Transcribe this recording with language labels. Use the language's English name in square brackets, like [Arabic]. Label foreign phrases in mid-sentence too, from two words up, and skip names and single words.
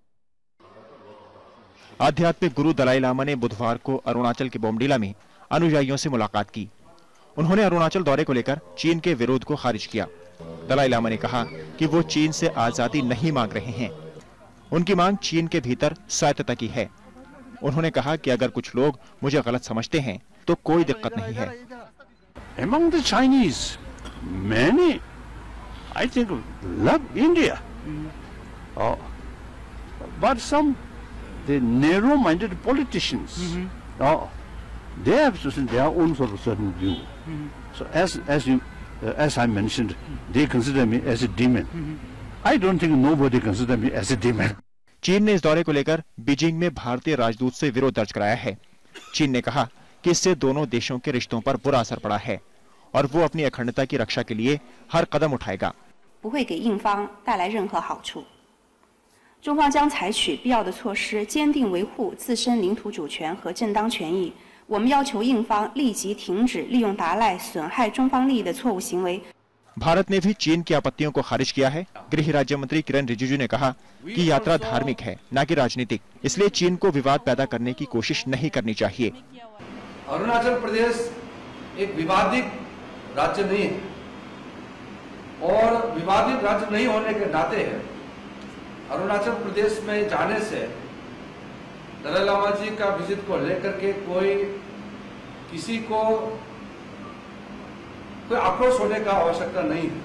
[Hindi] आध्यात्मिक गुरु दलाई लामा ने बुधवार को अरुणाचल के बोमडीला में अनुयायियों से मुलाकात की। उन्होंने अरुणाचल दौरे को लेकर चीन के विरोध को खारिज किया। दलाई लामा ने कहा कि वो चीन से आजादी नहीं मांग रहे हैं, उनकी मांग चीन के भीतर स्वायत्तता की है। उन्होंने कहा कि अगर कुछ लोग मुझे गलत समझते हैं तो कोई दिक्कत नहीं है। [English] Among the Chinese, many, I think, love India. But some, the narrow-minded politicians, they have their own sort of certain view. So as I mentioned, they consider me as a demon. I don't think nobody consider me as a demon. [Hindi] चीन ने इस दौरे को लेकर बीजिंग में भारतीय राजदूत से विरोध दर्ज कराया है। चीन ने कहा कि इससे दोनों देशों के रिश्तों पर बुरा असर पड़ा है और वो अपनी अखंडता की रक्षा के लिए हर कदम उठाएगा। [Chinese] 不会给印方带来任何好处。中方将采取必要的措施，坚定维护自身领土主权和正当权益。我们要求印方立即停止利用达赖损害中方利益的错误行为。 [Hindi] भारत ने भी चीन की आपत्तियों को खारिज किया है। गृह राज्य मंत्री किरण रिजिजू ने कहा कि यात्रा धार्मिक है, न कि राजनीतिक, इसलिए चीन को विवाद पैदा करने की कोशिश नहीं करनी चाहिए। अरुणाचल प्रदेश एक विवादित राज्य नहीं है और विवादित राज्य नहीं होने के नाते अरुणाचल प्रदेश में जाने से दलाई लामा जी का विजिट को लेकर के किसी को कोई आक्रोश होने का आवश्यकता नहीं है।